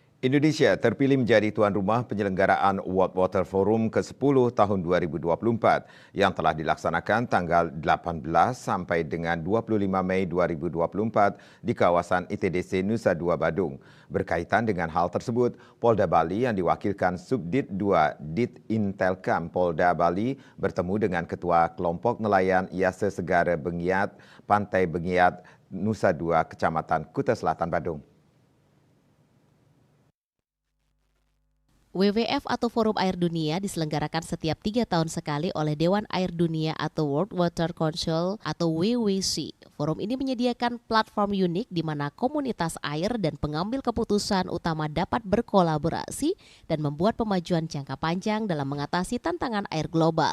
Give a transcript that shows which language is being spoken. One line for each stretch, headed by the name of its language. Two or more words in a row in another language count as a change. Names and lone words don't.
Indonesian: Indonesia terpilih menjadi tuan rumah penyelenggaraan World Water Forum ke-10 tahun 2024 yang telah dilaksanakan tanggal 18 sampai dengan 25 Mei 2024 di kawasan ITDC Nusa Dua Badung. Berkaitan dengan hal tersebut, Polda Bali yang diwakilkan Subdit 2 Dit Intelkam Polda Bali bertemu dengan Ketua Kelompok Nelayan Yase Segara Bengiat, Pantai Bengiat, Nusa Dua, Kecamatan Kuta Selatan, Badung. WWF atau Forum Air Dunia diselenggarakan setiap 3 tahun sekali oleh Dewan Air Dunia atau World Water Council atau WWC. Forum ini menyediakan platform unik di mana komunitas air dan pengambil keputusan utama dapat berkolaborasi dan membuat pemajuan jangka panjang dalam mengatasi tantangan air global.